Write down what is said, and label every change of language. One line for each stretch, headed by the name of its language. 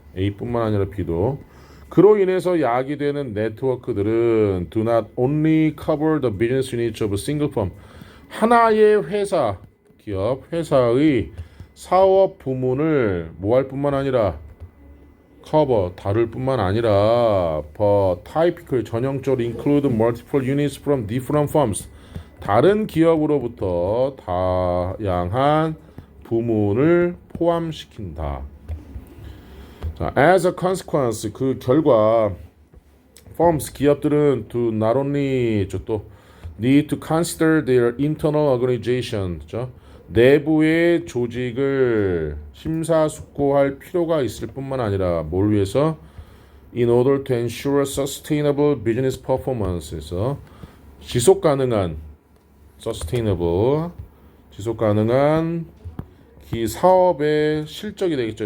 English: A뿐만 아니라 B도 그로 인해서 야기되는 네트워크들은 do not only cover the business units of a single firm
Korean: 하나의 회사 기업 회사의 사업 부문을 뭐 할 뿐만 아니라
English: cover 다룰 뿐만 아니라 but typically 전형적으로 include multiple units from different firms
Korean: 다른 기업으로부터 다양한 부문을 포함시킨다.
English: 자, as a consequence
Korean: 그 결과
English: firms
Korean: 기업들은
English: to not only 또 need to consider their internal organization
Korean: 그렇죠? 내부의 조직을 심사숙고할 필요가 있을 뿐만 아니라 뭘 위해서
English: in order to ensure sustainable business performance에서
Korean: 지속 가능한 sustainable 지속 가능한 이 사업의 실적이 되겠죠.